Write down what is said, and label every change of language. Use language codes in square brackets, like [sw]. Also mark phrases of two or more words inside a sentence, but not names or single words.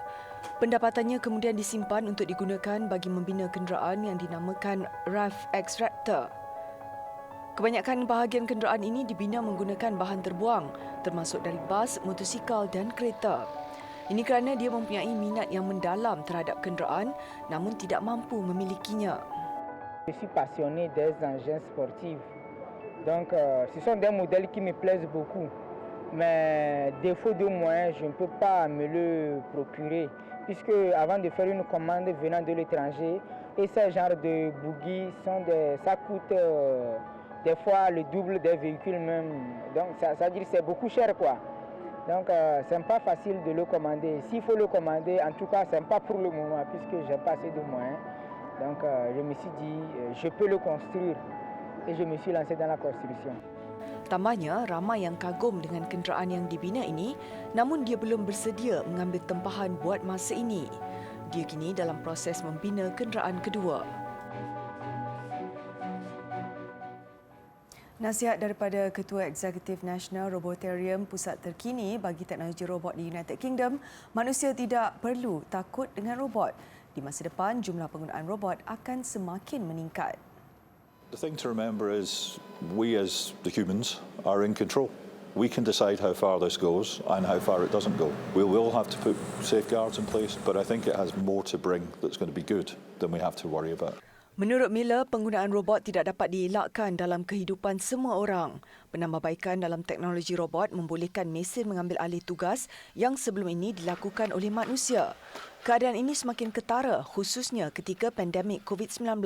[ms] Pendapatannya kemudian disimpan untuk digunakan bagi membina kenderaan yang dinamakan RAV X-Raptor. Kebanyakan bahagian kenderaan ini dibina menggunakan bahan terbuang, termasuk dari bas, motosikal dan kereta. Ini kerana dia mempunyai minat yang mendalam terhadap kenderaan namun tidak mampu memilikinya. [fr] Je suis passionné des engins sportifs. Donc, ce sont des modèles qui me plaisent beaucoup. Mais défaut de moyens, je ne peux pas me le procurer. Puisque avant de faire une commande venant de l'étranger, et ce genre de buggy, ça coûte des fois le double des véhicules même. Donc, ça veut dire que c'est beaucoup cher, quoi. Donc, ce n'est pas facile de le commander. S'il faut le commander, en tout cas, ce n'est pas pour le moment, puisque je n'ai pas assez de moyens. Donc, je me suis dit, je peux le construire. Et je me suis lancé dans la construction. [ms] Tambahnya, ramai yang kagum dengan kenderaan yang dibina ini, namun dia belum bersedia mengambil tempahan buat masa ini. Dia kini dalam proses membina kenderaan kedua. Nasihat daripada Ketua Eksekutif Nasional Robotarium, pusat terkini bagi teknologi robot di United Kingdom, manusia tidak perlu takut dengan robot. Di masa depan, jumlah penggunaan robot akan semakin meningkat. [en] The thing to remember is we as the humans are in control. We can decide how far this goes and how far it doesn't go. We will have to put safeguards in place, but I think it has more to bring that's going to be good than we have to worry about. [ms] Menurut Miller, penggunaan robot tidak dapat dielakkan dalam kehidupan semua orang. Penambahbaikan dalam teknologi robot membolehkan mesin mengambil alih tugas yang sebelum ini dilakukan oleh manusia. Keadaan ini semakin ketara khususnya ketika pandemik COVID-19.